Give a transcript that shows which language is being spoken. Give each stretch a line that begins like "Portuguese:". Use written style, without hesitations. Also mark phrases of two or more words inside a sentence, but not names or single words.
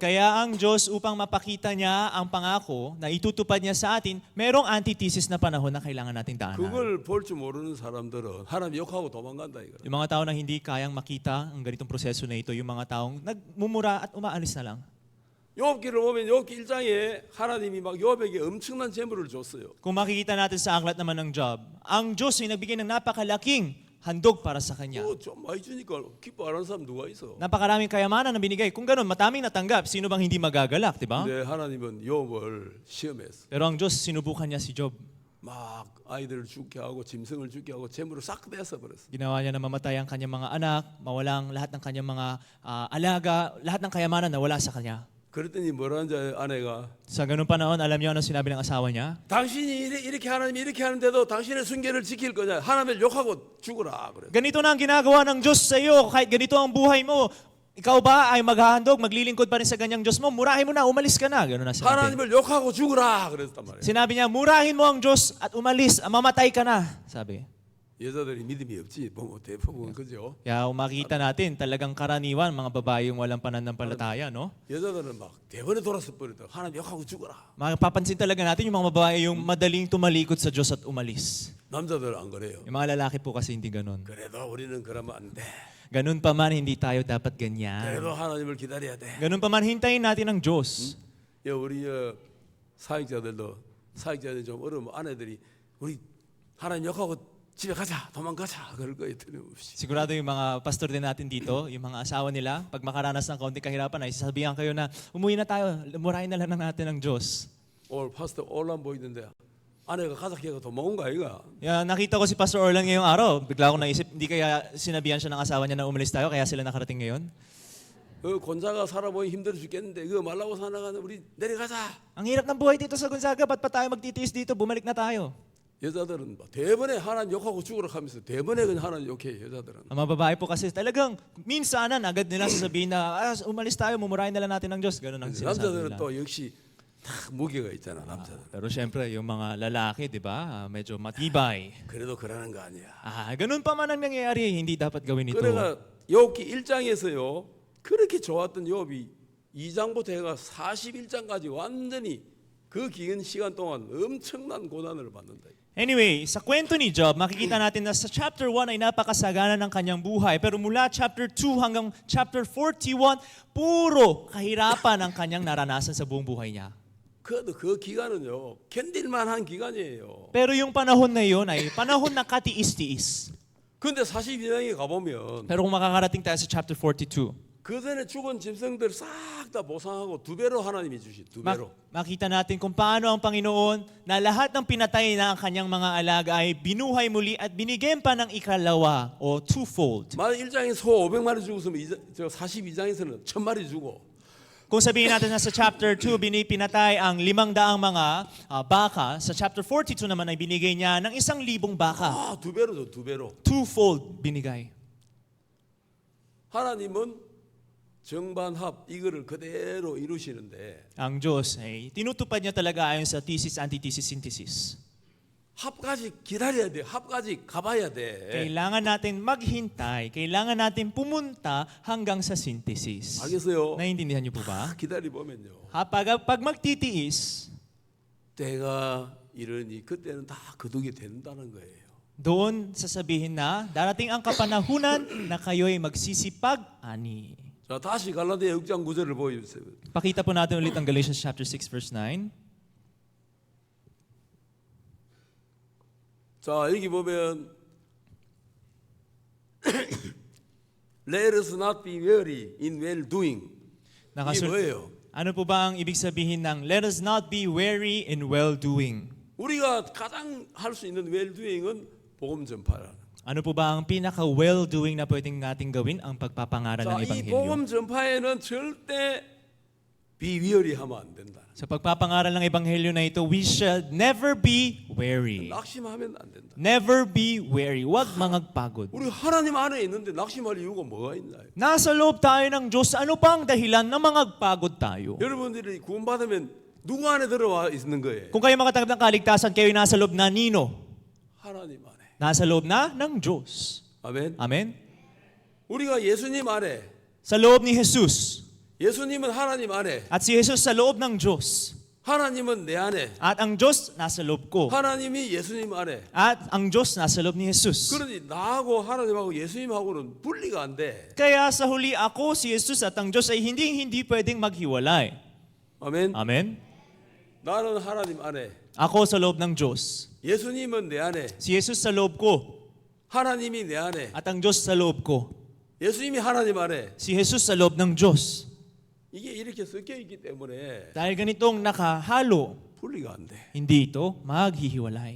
Filipino: Kaya ang Diyos, upang mapakita niya ang pangako na itutupad niya sa atin, merong antithesis na panahon na kailangan nating daanan.
Korean: 그걸 볼 줄 모르는 사람들은 하나님 욕하고 도망간다 이거예요.
Filipino: Yung mga tao na hindi kayang makita ang ganitong proseso na ito, yung mga taong nagmumura at umaalis na lang.
Korean: 욥기를 보면 욥기 1장에 하나님이 막 욥에게 엄청난 재물을 줬어요.
Filipino: Kung makikita natin sa aklat naman ng Job, ang Diyos ay nagbigay ng napakalaking handog para sa kanya.
Korean: 좀 많이 주니까 기뻐 안 하는 사람 누가 있어?
Filipino: Napakaraming kayamanan na binigay. Kung ganun, mataming natanggap. Sino bang hindi magagalak, di ba?
Korean: 근데 하나님은 욥을 시험했어.
Filipino: Pero ang Diyos, sinubukan niya si Job.
Korean: 막 아이들을 죽게 하고 짐승을 죽게 하고 재물을 싹 뺏어 버렸어.
Filipino: Ginawa niya na mamatay ang kanyang mga anak, mawalang lahat ng kanyang mga alaga, lahat ng kayamanan na wala sa kanya.
Korean: 그랬더니 뭐라는지 아내가
Filipino: Sa ganung panahon, alam niyo ano sinabi ng asawa niya?
Korean: 당신이 이렇게 하나님이 이렇게 하는데도 당신의 순결을 지킬 거냐? 하나님을 욕하고 죽어라 그래.
Filipino: Ganito na ang ginagawa ng Diyos sa iyo, kahit ganito ang buhay mo. Ikaw ba ay maghahandog, maglilingkod pa rin sa ganyang Diyos mo? Murahin mo na, umalis ka na. Ganun na sinabi. 하나님을 욕하고 죽어라 그랬단 말이에요. Sinabi niya, murahin mo ang Diyos at umalis, mamatay ka na. Sabi.
Korean: 여자들이 믿음이 없지. 뭐 대부분 그죠?
Filipino: Kaya makita natin, talagang karaniwan, mga babae yung walang pananampalataya, no?
Korean: 여자들은 막 대번에 돌아서 버리다. 하나님 욕하고 죽어라.
Filipino: Mapapansin talaga natin yung mga babae yung madaling tumalikod sa Diyos at umalis.
Korean: 남자들 안 그래요.
Filipino: Yung mga lalaki po kasi hindi ganun.
Korean: 그래도 우리는 그러면 안 돼.
Filipino: Ganun pa man, hindi tayo dapat ganyan.
Korean: 그래도 하나님을 기다려야 돼.
Filipino: Ganun pa man, hintayin natin ang Diyos.
Korean: 우리 사역자들도 사역자들이 좀 어려우면 아내들이 우리 하나님 욕하고 집에 가자, 도망가자 그럴 거예요. 틀림없이.
Filipino: Sigurado yung mga pastor din natin dito, yung mga asawa nila, pag makaranas ng kaunting kahirapan ay sasabihan kayo na umuwi na tayo, murahin na lang natin ng Diyos.
Korean: 오늘 파스터 올란 보이던데 아내가 가자 걔가 도망온 거 아이가?
Filipino: Yeah, nakita ko si Pastor Orlan ngayong araw. Bigla akong naisip, hindi kaya sinabihan siya ng asawa niya na umalis tayo, kaya sila nakarating ngayon?
Korean: 곤자가 살아보니 힘들어 죽겠는데 그거 말라고 살아가는 우리 내려가자.
Filipino: Ang hirap ng buhay dito sa Gonzaga, ba't pa tayo magtitiis dito? Bumalik na tayo.
Korean: 여자들은 뭐 대번에 하나님 욕하고 죽으라 하면서 대번에 그냥 하나님 욕해 여자들은.
Filipino: Ang mga babae po kasi talagang minsanan agad nila sasabihin na umalis tayo, mumurahin na lang natin ng Diyos. Ganun ang sinasabi
Korean: 남자들은
Filipino: nila.
Korean: 또 역시 다 무게가 있잖아 남자들.
Filipino: Pero syempre, yung mga lalaki, di ba, medyo matibay.
Korean: 그래도 그러는 거 아니야.
Filipino: Ganun pa man ang nangyayari, hindi dapat gawin ito.
Korean: 그래가 욥기 1장에서요 그렇게 좋았던 욥이 2장부터 해가 41장까지 완전히 그 긴 시간 동안 엄청난 고난을 받는다.
Filipino: Anyway, sa kwento ni Job, makikita natin na sa chapter 1 ay napakasagana ng kanyang buhay. Pero mula chapter 2 hanggang chapter 41, puro kahirapan ang kanyang naranasan sa buong buhay niya.
Korean: 그래도 그 기간은요 견딜만한 기간이에요.
Filipino: Pero yung panahon na yun ay panahon na katiis-tiis.
Korean: 근데 42장에 가보면
Filipino: Pero kung makakarating tayo sa chapter 42,
Korean: 그 전에 죽은 짐승들 싹 다 보상하고 두 배로 하나님이 주시 두 배로.
Filipino: makita natin kung paano ang Panginoon na lahat ng pinatay na ang kanyang mga alaga ay binuhay muli at binigyan pa ng ikalawa o twofold.
Korean: 만약 1장에 소 500마리 죽었으면 42장에서는 1000마리 주고
Filipino: Kung sabihin natin na sa chapter 2, pinatay ang 500 mga baka, sa chapter 42 naman ay binigay niya ng 1,000 baka.
Korean: 두 배로 줘, 두 배로.
Filipino: Twofold binigay.
Korean: 하나님은 정반합 이거를 그대로 이루시는데
Filipino: Ang Diyos ay tinutupad niya talaga ayon sa
English: thesis, antithesis, synthesis.
Korean: 합까지 기다려야 돼. 합까지 가봐야 돼.
Filipino: Kailangan natin maghintay, kailangan natin pumunta hanggang sa synthesis.
Korean: 알겠어요?
Filipino: Naiintindihan niyo po ba?
Korean: 기다려 보면요.
Filipino: Pag magtitiis,
Korean: 때가 이르니 그때는 다 거두게 된다는 거예요.
Filipino: doon sasabihin na darating ang kapanahunan na kayo'y magsisipag-ani.
Korean: 자, 다시 갈라디아 6장 9절을 보여주세요.
Filipino: Pakita po natin ulit ang Galatians chapter 6 verse 9.
Korean: 자, 여기 보면
English: Let us not be weary in well doing.
Korean: 이게
Filipino: Nakasul-
Korean: 뭐예요?
Filipino: Ano po ba ang ibig sabihin ng
English: let us not be weary in well-doing?
Korean: 우리가 가장 할 수 있는
English: well doing
Korean: 은 복음 전파라.
Filipino: Ano po ba ang pinaka-well-doing na pwedeng nating gawin? Ang pagpapangaral
Korean: 자,
Filipino: ng
Korean: 이
Filipino: Ebanghelyo.
Korean: 복음 전파에는 절대
English: be weary
Korean: 하면 안 된다.
Filipino: Sa pagpapangaral ng Ebanghelyo na ito,
English: we should never be weary.
Korean: 낙심하면 안 된다.
English: Never be weary.
Filipino: Huwag mangagpagod.
Korean: 우리 하나님 안에 있는데 낙심할 이유가 뭐가 있나요?
Filipino: Nasa loob tayo ng Diyos. Ano pa ang dahilan na mangagpagod tayo?
Korean: 여러분들이 구원받으면 누구 안에 들어와 있는 거예요?
Filipino: Kung kayo makatanggap ng kaligtasan, kayo nasa loob na nino?
Korean: 하나님 안에.
Filipino: Nasa loob na ng Diyos.
Korean: 아멘.
Filipino: Amen?
Korean: 우리가 예수님 안에,
Filipino: Sa loob ni Jesus.
Korean: 예수님은 하나님 안에,
Filipino: At si Jesus sa loob ng Diyos.
Korean: 하나님은 내 안에,
Filipino: At ang Diyos nasa loob ko.
Korean: 하나님이 예수님 안에.
Filipino: At ang Diyos nasa loob ni Jesus.
Korean: 그러니 나하고 하나님하고 예수님하고는 분리가 안 돼.
Filipino: Kaya sa huli ako, si Jesus at ang Diyos ay hindi pwedeng maghiwalay.
Korean: 아멘.
Filipino: Amen?
Korean: 나는 하나님 안에,
Filipino: Ako sa loob ng Diyos.
Korean: 예수님은 내 안에,
Filipino: Si Jesus sa loob ko.
Korean: 하나님이 내 안에,
Filipino: At ang Diyos sa loob ko.
Korean: 예수님이 하나님 안에.
Filipino: Si Jesus sa loob ng Diyos.
Korean: 이게 이렇게 섞여 있기 때문에
Filipino: Dahil ganitong nakahalo,
Korean: 분리가 안 돼.
Filipino: hindi ito maghihiwalay.